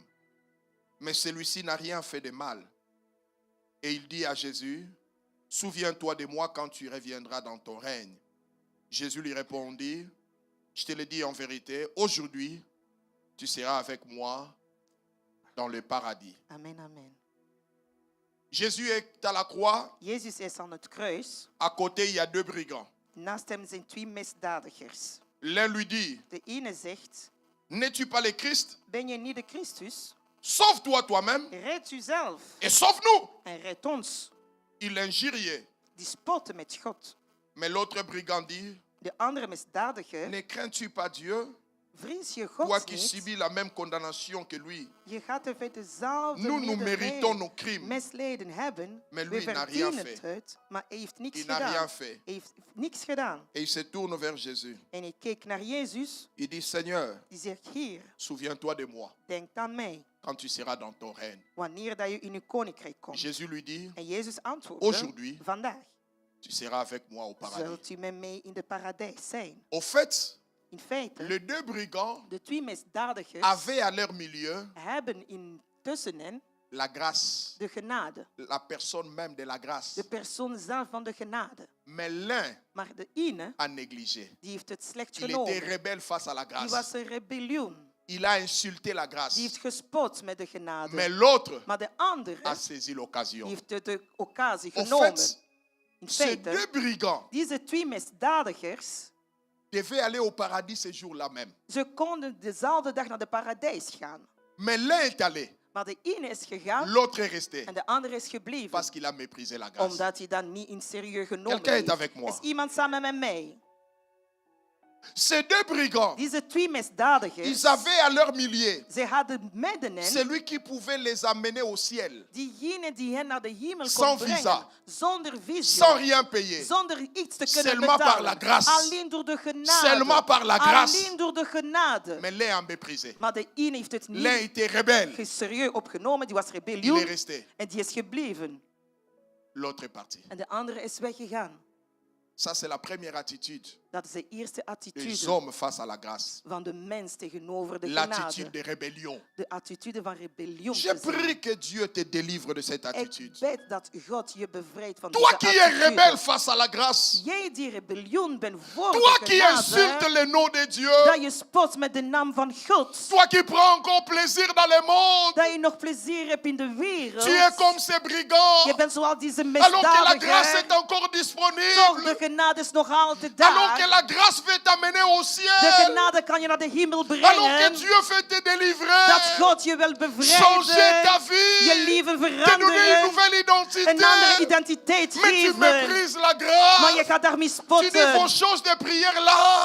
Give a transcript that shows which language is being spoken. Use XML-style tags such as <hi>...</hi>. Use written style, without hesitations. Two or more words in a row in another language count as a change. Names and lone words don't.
<fr>Mais celui-ci n'a rien fait de mal. Et il dit à Jésus, souviens-toi de moi quand tu reviendras dans ton règne. Jésus lui répondit, je te le dis en vérité, aujourd'hui, tu seras avec moi dans le paradis. Amen, amen. Jésus est à la croix.</fr> <nl>Jezus is aan het kruis.</nl> <fr>À côté, il y a deux brigands.</fr> <nl>Naast hem zijn twee misdadigers.</nl> <fr>L'un lui dit,</fr> <nl>De ene zegt,</nl> <fr>n'es-tu pas le Christ?</fr> <nl>ben je niet de Christus?</nl> <fr>Sauve-toi toi-même</fr> <nl>Red u zelf</nl> <fr>et sauve-nous.</fr> <nl>en red ons.</nl> <fr>Il injuriait.</fr> <nl>Die spotten met God.</nl> <fr>Mais l'autre brigand dit,</fr> <nl>De andere misdadiger,</nl> <fr>ne crains-tu pas Dieu?</fr> <nl>vrees je</nl> <fr>Toi</fr> <nl>God</nl> <fr>qui</fr> <nl>niet?</nl> <fr>subis la même condamnation que lui.</fr> <nl>Je gaat er bij dezelfde</nl> <fr>Nous méritons nos crimes.</fr> <nl>misleiden hebben.</nl> <fr>Mais</fr> <nl>We</nl> <fr>lui n'a rien</fr> <nl>verdienen</nl> <fr>fait.</fr> <nl>het, maar hij heeft niks</nl> <fr>Il n'a</fr> <nl>gedaan.</nl> <fr>rien fait.</fr> <nl>Hij heeft niks gedaan.</nl> <fr>Et il se tourne vers Jésus.</fr> <nl>En hij keek naar Jezus.</nl> <fr>Il dit, Seigneur,</fr> <nl>Die zegt, Heer,</nl> <fr>souviens-toi de moi</fr> <nl>denk aan mij.</nl> <fr>quand tu seras dans ton règne.</fr> <nl>Wanneer dat je in uw koninkrijk komt.</nl> <fr>Jésus lui dit,</fr> <nl>En Jezus antwoordde,</nl> <fr>Aujourd'hui,</fr> <nl>vandaag</nl> <fr>tu seras avec moi au paradis.</fr> <nl>zult u met mij in de paradijs zijn.</nl> <fr>Au fait,</fr> <nl>In feite,</nl> <fr>les deux brigands</fr> <nl>de twee misdadigers</nl> <fr>avaient à leur milieu</fr> <nl>hebben intussen hen</nl> <fr>la grâce,</fr> <nl>de genade.</nl> <fr>la personne même de la grâce.</fr> <nl>De persoon zelf van de genade.</nl> <fr>Mais l'un</fr> <nl>Maar de ene,</nl> <fr>a négligé.</fr> <nl>die heeft het slecht</nl> <fr>Il était</fr> <nl>genomen.</nl> <fr>rebelle face à la</fr> <nl>Die</nl> <fr>grâce.</fr> <nl>was een rebellion.</nl> <fr>Il a insulté la</fr> <nl>Die</nl> <fr>grâce.</fr> <nl>heeft gespot met de genade.</nl> <fr>Mais l'autre</fr> <nl>Maar de andere,</nl> <fr>a saisi</fr> <nl>die</nl> <fr>l'occasion.</fr> <nl>heeft de occasie</nl> <fr>En</fr> <nl>genomen.</nl> <fr>fait,</fr> <nl>In</nl> <fr>Ces</fr> <nl>feite,</nl> <fr>deux brigands</fr> <nl>deze twee misdadigers,</nl> <fr>devaient aller au paradis ce jour-là même.</fr> <nl>ze konden dezelfde dag naar de paradijs gaan.</nl> <fr>Mais l'un est allé,</fr> <nl>Maar de ene is gegaan</nl> <fr>l'autre est resté</fr> <nl>en de andere is gebleven.</nl> <fr>parce qu'il a méprisé la grâce.</fr> <nl>Omdat hij dat niet in serieus genomen</nl> <fr>Quelqu'un est</fr> <nl>heeft.</nl> <fr>avec moi.</fr> <nl>Is iemand samen met mij?</nl> <fr>Ces deux brigands,</fr> <nl>Deze twee misdadigers,</nl> <fr>ils avaient à leur milieu</fr> <nl>ze hadden midden hen</nl> <fr>celui qui pouvait les amener au ciel</fr> <nl>diegene die hen naar de hemel kon</nl> <fr>Sans</fr> <nl>brengen.</nl> <fr>visa.</fr> <nl>Zonder visum.</nl> <fr>sans rien payer.</fr> <nl>Zonder iets te kunnen</nl> <fr>Seulement par la</fr> <nl>betalen.</nl> <fr>grâce.</fr> <nl>Alleen door de genade.</nl> <fr>Seulement par la grâce.</fr> <nl>Alleen door de genade.</nl> <fr>Mais l'un a méprisé.</fr> <nl>Maar de ene heeft het</nl> <fr>L'un</fr> <nl>niet</nl> <fr>était rebelle.</fr> <nl>serieus opgenomen. Die was</nl> <fr>Il</fr> <nl>rebellion.</nl> <fr>est resté.</fr> <nl>En die is gebleven.</nl> <fr>L'autre est parti.</fr> <nl>En de andere is weggegaan.</nl> <fr>Ça, c'est la première attitude</fr> <nl>Dat is de eerste</nl> <fr>des</fr> <nl>attitude</nl> <fr>hommes face à la grâce.</fr> <nl>van de mens tegenover de</nl> <fr>L'attitude</fr> <nl>genade.</nl> <fr>de rébellion.</fr> <nl>De attitude van rebellion.</nl> <fr>Je</fr> <nl>te zijn.</nl> <fr>prie que Dieu te délivre de cette attitude.</fr> <nl>Ik bid dat God je bevrijdt van</nl> <fr>Toi</fr> <nl>deze</nl> <fr>qui es</fr> <nl>attitude.</nl> <fr>rebelle face à la grâce.</fr> <nl>Jij die rebellion bent voor</nl> <fr>Toi</fr> <nl>de</nl> <fr>qui</fr> <nl>genade.</nl> <fr>insultes le nom de Dieu.</fr> <nl>Dat je spot met de naam van God.</nl> <fr>Toi qui prends encore plaisir dans le monde.</fr> <nl>Dat je nog plezier hebt in de wereld.</nl> <fr>Tu es comme ces brigands.</fr> <nl>Je bent zoals deze</nl> <fr>Alors que la grâce</fr> <nl>misdadiger.</nl> <fr>est encore</fr> <nl>Toch, de</nl> <fr>disponible.</fr> <nl>genade is nog altijd</nl> <fr>Alors que</fr> <nl>daar.</nl> <fr>la grâce veut t'amener au</fr> <nl>De</nl> <fr>ciel.</fr> <nl>genade kan je naar de hemel</nl> <fr>Alors que</fr> <nl>brengen.</nl> <fr>Dieu veut te</fr> <nl>Dat</nl> <fr>délivrer.</fr> <nl>God je wil</nl> <fr>Changer</fr> <nl>bevrijden.</nl> <fr>ta</fr> <nl>Je</nl> <fr>vie.</fr> <nl>leven</nl> <fr>Te donner une</fr> <nl>veranderen.</nl> <fr>nouvelle identité.</fr> <nl>Een andere identiteit</nl> <fr>Mais tu</fr> <nl>geven.</nl> <fr>méprises la</fr> <nl>Maar je</nl> <fr>grâce.</fr> <nl>gaat daarmee</nl> <fr>Tu dis vos</fr> <nl>spotten.</nl> <fr>choses de prière là.</fr>